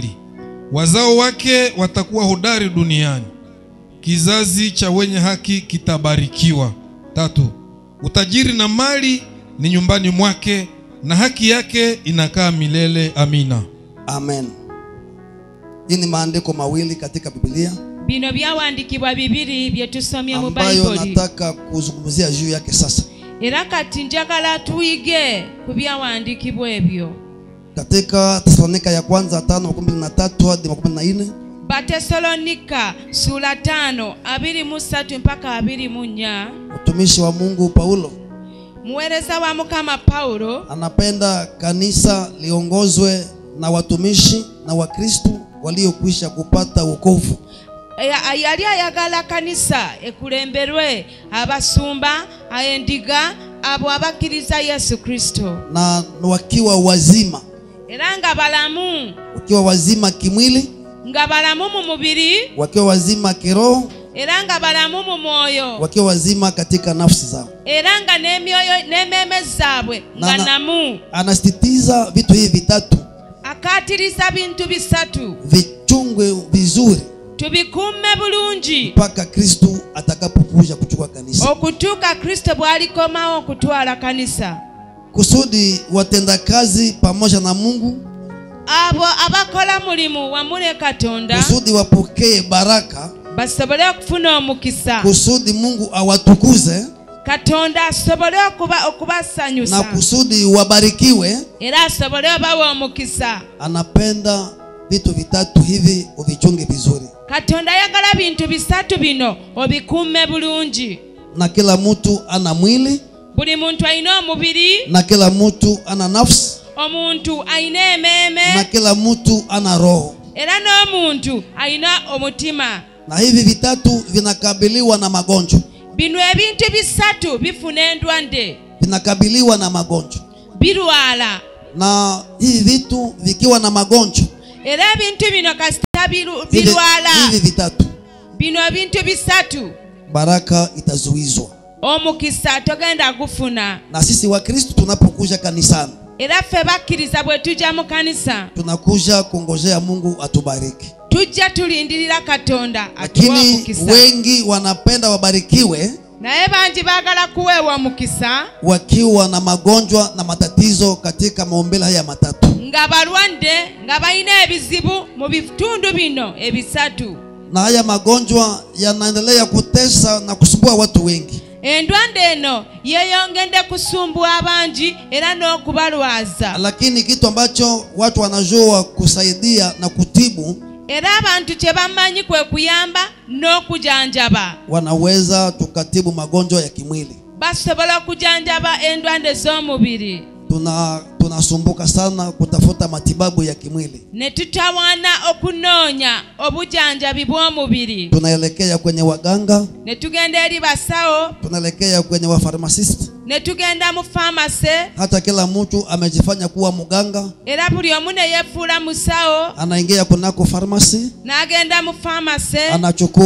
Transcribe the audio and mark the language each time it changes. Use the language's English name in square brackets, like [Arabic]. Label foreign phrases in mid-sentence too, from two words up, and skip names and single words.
[Swahili] Wazao wake watakuwa hodari duniani, kizazi cha wenye haki kitabarikiwa. 3. Utajiri na mali ni nyumbani mwake, na haki yake inakaa milele. Amina. Amen. Hii ni maandiko mawili katika Biblia [Ganda] bino byawandikibwa bibiri byetusomye mu [Swahili] ambayo Bible. nataka kuzungumzia juu yake sasa. [Ganda] Era kati njagala tuige ku byawandikibwa ebyo. [Swahili] Katika Thessalonika ya kwanza 5:23 hadi 24. [Ganda] Bathessalonika sura 5 23 mpaka 24. [Swahili] Mtumishi wa Mungu Paulo, [Ganda] muwereza wa Mukama Paulo, [Swahili] anapenda kanisa liongozwe na watumishi na Wakristo waliokwisha kupata wokovu. [Ganda] Yali ayagala kanisa ekulemberwe abasumba ayendiga abo abakiriza Yesu Kristo, [Swahili] na wakiwa wazima. [Ganda] era nga balamu, [Swahili] wakiwa wazima kimwili, [Ganda] nga balamu mu mubiri, [Swahili] wakiwa wazima kiroho, [Ganda] era nga balamu mu mwoyo, [Swahili] wakiwa wazima katika nafsi zao, [Ganda] era nga n'emyoyo n'emmeeme zaabwe nga namu. [Swahili] Anasisitiza vitu hivi vitatu. [Ganda] Akatiriza bintu bisatu, [Swahili] vichungwe vizuri, [Ganda] tubikume bulungi [Swahili] mpaka Kristo atakapokuja kuchukua kanisa, [Ganda] okutuuka Kristo bwalikomawo okutwala kanisa, [Swahili] kusudi watendakazi pamoja na Mungu, [Ganda] abo abakola mulimu wamule Katonda, [Swahili] kusudi wapokee baraka, [Ganda] basobole okufuna omukisa, [Swahili] kusudi Mungu awatukuze, [Ganda] Katonda asobole okubasanyusa, [Swahili] na kusudi wabarikiwe, [Ganda] era asobole obawa omukisa. [Swahili] Anapenda vitu vitatu hivi uvichunge vizuri. [Ganda] Katonda yagala bintu bisatu bino obikume bulungi. [Swahili] Na kila mtu ana mwili, [Ganda] buli muntu alina omubiri, [Swahili] na kila mtu ana nafsi, [Ganda] omuntu alina emmeeme, [Swahili] na kila mtu ana roho, [Ganda] era n'omuntu alina omutima. [Swahili] Na hivi vitatu vinakabiliwa na magonjwa. [Ganda] Bino ebintu bisatu bifuna endwadde, [Swahili] vinakabiliwa na magonjwa, [Ganda] birwala. [Swahili] Na hivi vitu vikiwa na magonjwa, [Ganda] era ebintu bino kasita birwala, [Swahili] hivi vitatu, [Ganda] bino ebintu bisatu, [Swahili] baraka itazuizwa, [Ganda] omukisa togenda gufuna. [Swahili] Na sisi wa Kristo tunapokuja kanisani, [Ganda] era ffe bakkiriza bwe tujja mu kanisa, [Swahili] tunakuja kungojea Mungu atubariki. [Ganda] Tujja tulindirira Katonda atuwe omukisa. [Swahili] Lakini wengi wanapenda wabarikiwe, [Ganda] naye bangi baagala kuweebwa omukisa [Swahili] wakiwa na magonjwa na matatizo katika maombele haya matatu, [Ganda] nga balwadde, nga balina ebizibu mu bitundu bino ebisatu. [Swahili] Na haya magonjwa yanaendelea kutesa na kusumbua watu wengi. [Ganda] Endwadde eno yeyongedde kusumbua abangi era n'okubalwaza. [Swahili] Lakini kitu ambacho watu wanajua kusaidia na kutibu, [Ganda] era abantu kye bamanyi kwe kuyamba n'okujanjaba. [Swahili] Wanaweza tukatibu magonjwa ya kimwili. [Ganda] Basobola kujanjaba endwadde z'omubiri. [Swahili] Tunasumbuka sana kutafuta matibabu ya kimwili. [Ganda] Ne tutawana okunoonya obujanjabi bw'omubiri. [Swahili] Tunaelekea kwenye waganga. [Ganda] Ne tugenda eri basawo. [Swahili] Tunaelekea kwenye wa pharmacist. [Ganda] Ne tugenda mu pharmacy. [Swahili] Hata kila mtu amejifanya kuwa mganga. [Ganda] Era buli omu ne yefuula musawo. [Swahili] Anaingia kunako pharmacy. [Ganda] N'agenda mu pharmacy. [Swahili] Anachukua